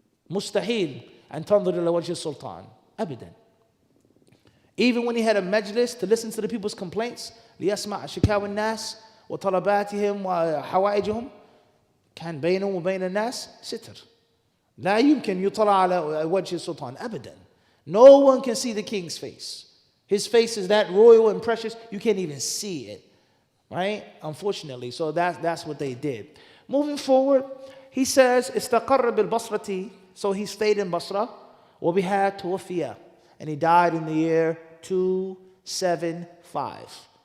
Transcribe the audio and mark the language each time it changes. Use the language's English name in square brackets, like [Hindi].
[Arabic] Mustahil an tanzur ila wajhi sultan. Abadan. [English] Even when he had a majlis to listen to the people's complaints, [Arabic] ليسمع شكاوى الناس وطلباتهم وحوائجهم كان بينه وبين الناس ستر. لا يمكن يطلع على وجه السلطان أبدا. [English] No one can see the king's face. His face is that royal and precious, you can't even see it. Right? Unfortunately. So that's what they did. Moving forward, he says, [Arabic] استقر بالبصرة. [English] So he stayed in Basra. [Arabic] وبها توفي. [English] And he died in the year 275.